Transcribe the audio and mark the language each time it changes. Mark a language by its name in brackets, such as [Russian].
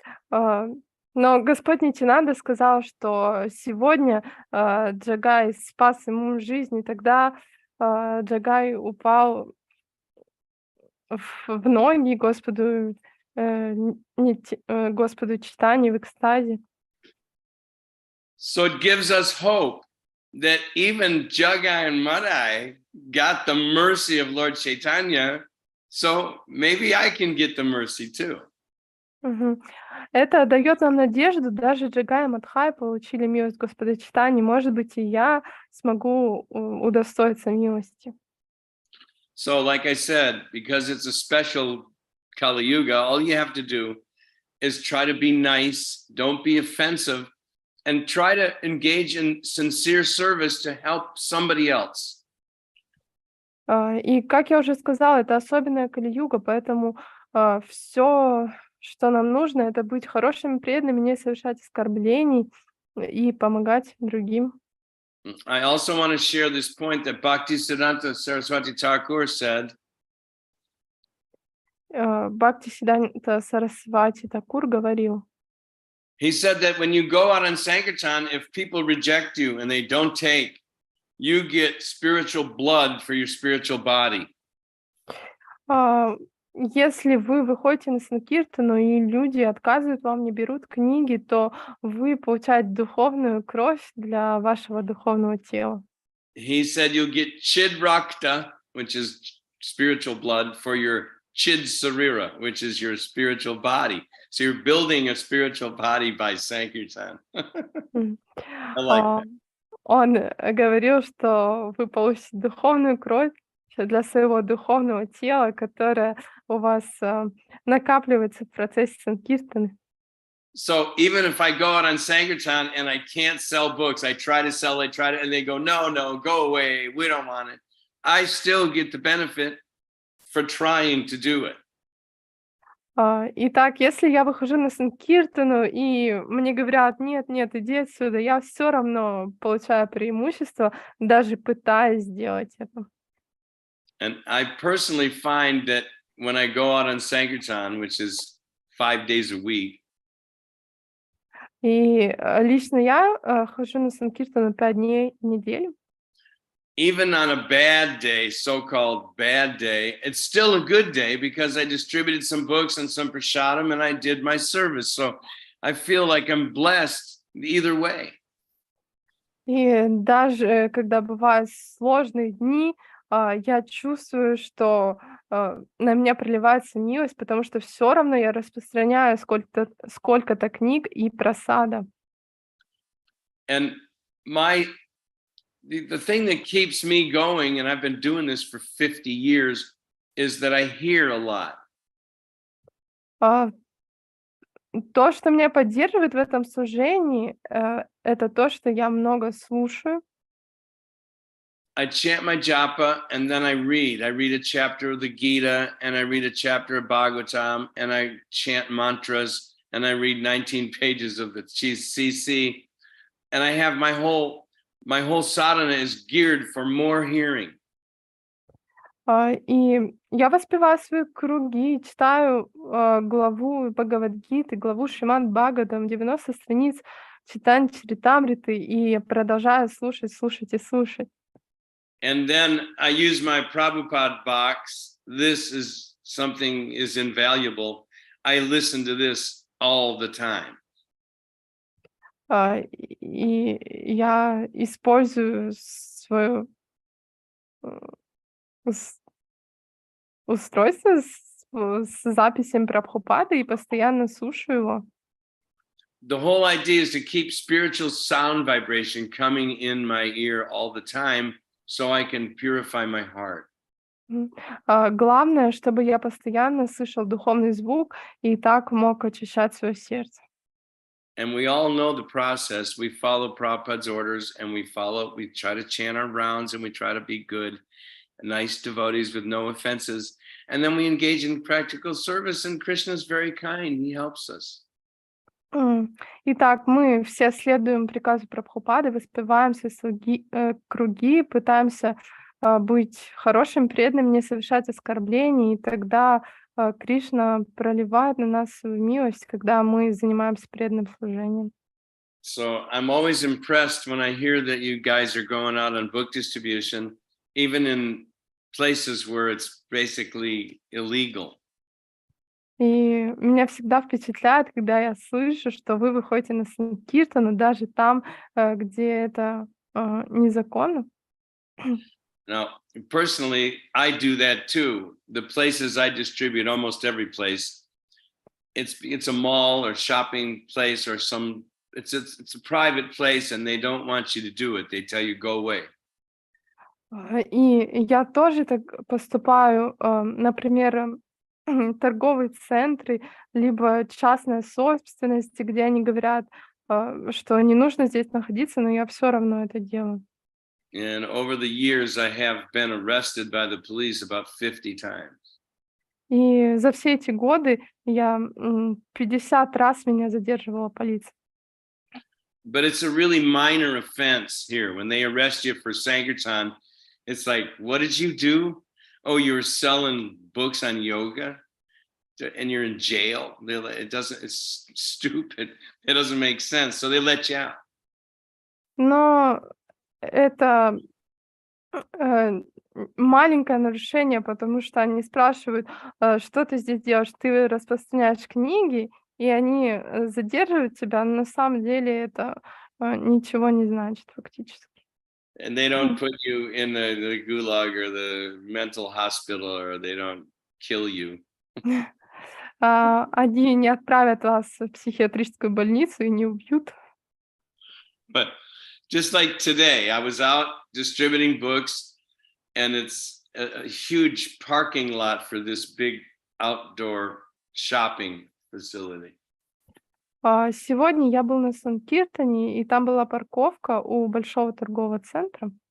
[Russian] Но Господь Нитьянанда сказал, что сегодня Джагай спас ему жизнь, и тогда Джагай упал в ноги Господу Чайтанье в экстазе. [English] So it gives us hope that even Jagai and Madai got the mercy of Lord Chaitanya, so maybe I can get the mercy too. [Russian] Это дает нам надежду, даже Джагай и Мадхай получили милость Господа Чайтаньи, может быть, и я смогу удостоиться милости. [English] So like I said, because it's a special Kali Yuga, all you have to do is try to be nice, don't be offensive, and try to engage in sincere service to help somebody else. [Russian] И, как я уже сказала, это особенная Кали-юга, поэтому все, что нам нужно, это быть хорошими, преданными, не совершать оскорблений и помогать другим. [English] I also want to share this point that Bhaktisiddhanta Saraswati Thakur said. [Russian] Бхактисиддханта Сарасвати Такур говорил. [English] He said that when you go out on Sankirtan, if people reject you and they don't take, you get spiritual blood for your spiritual body. [Russian] Если вы выходите на Санкиртану и люди отказывают вам, не берут книги, то вы получаете духовную кровь для вашего духовного тела. [English] He said you'll get chid rakta, which is spiritual blood, for your chid sarira, which is your spiritual body. So you're building a spiritual body by Sankirtan. I like that. [Russian] Он говорил, что вы получите духовную кровь для своего духовного тела, которое у вас накапливается в процессе Санкиртаны. [English] So even if I go out on Sankirtan and I can't sell books, I try to sell, and they go, no, go away, we don't want it. I still get the benefit for trying to do it. [Russian] Итак, если я выхожу на Санкиртану и мне говорят, нет, иди отсюда, я все равно получаю преимущество, даже пытаясь сделать это. [English] And I personally find that when I go out on Sankirtan, which is 5 days a week, [Russian] и лично я хожу на Санкиртану 5 дней в неделю. [English] even on a bad day, so-called bad day, it's still a good day because I distributed some books and some prasadam and I did my service. So I feel like I'm blessed either way. [Russian] И даже когда бывают сложные дни, я чувствую, что на меня проливается милость, потому что все равно я распространяю сколько-то книг и прасада. [English] And the thing that keeps me going, and I've been doing this for 50 years, is that I hear a lot. [Russian] То, что меня поддерживает в этом служении, это то, что я много слушаю. [English] I chant my japa and then I read. I read a chapter of the Gita and I read a chapter of Bhagavatam and I chant mantras and I read 19 pages of the CC and I have my whole my whole sadhana is geared for more hearing. [Russian] И я воспеваю свои круги, читаю главу Бхагавад-гиты, главу Шримад Бхагаватам, 90 страниц читания Чаритамриты, и продолжаю слушать, слушать и слушать. [English] And then I use my Prabhupada box. This is something is invaluable. I listen to this all the time. [Russian] И я использую свое устройство с записями Прабхупады и постоянно слушаю его. [English] The whole idea is to keep spiritual sound vibration coming in my ear all the time so I can purify my heart. [Russian] Главное, чтобы я постоянно слышал духовный звук и так мог очищать свое сердце. [English] And we all know the process. We follow Prabhupada's orders and we try to chant our rounds and we try to be good, nice devotees with no offenses. And then we engage in practical service and Krishna is very kind. He helps us. [Russian] Итак, мы все следуем приказу Прабхупады, воспеваем свои круги, пытаемся быть хорошим, преданным, не совершать оскорблений, и тогда Кришна проливает на нас свою милость, когда мы занимаемся преданным служением. [English] So I'm always impressed when I hear that you guys are going out on book distribution, even in places where it's basically illegal. [Russian] И меня всегда впечатляет, когда я слышу, что вы выходите на санкиртану, даже там, где это незаконно. [English] Now, personally, I do that too. The places I distribute, almost every place, it's a mall or shopping place or it's a private place and they don't want you to do it. They tell you go away. [Russian] И я тоже так поступаю, например, торговые центры, либо частная собственность, где они говорят, что не нужно здесь находиться, но я все равно это делаю. [English] And over the years, I have been arrested by the police about 50 times. [Russian] И за все эти годы я 50 раз меня задерживала полиция. [English] But it's a really minor offense here. When they arrest you for Sankirtan, it's like, what did you do? Oh, you were selling books on yoga and you're in jail. It's stupid. It doesn't make sense. So they let you out. [Russian] Но это маленькое нарушение, потому что они спрашивают, что ты здесь делаешь? Ты распространяешь книги, и они задерживают тебя, но на самом деле это ничего не значит фактически. [English] And they don't put you in the gulag or the mental hospital, or they don't kill you. [Russian] Они не отправят вас в психиатрическую больницу и не убьют. [English] But just like today, I was out distributing books, and it's a huge parking lot for this big outdoor shopping facility. [Russian] Сегодня я был на Санкиртане, и там была парковка у большого торгового центра.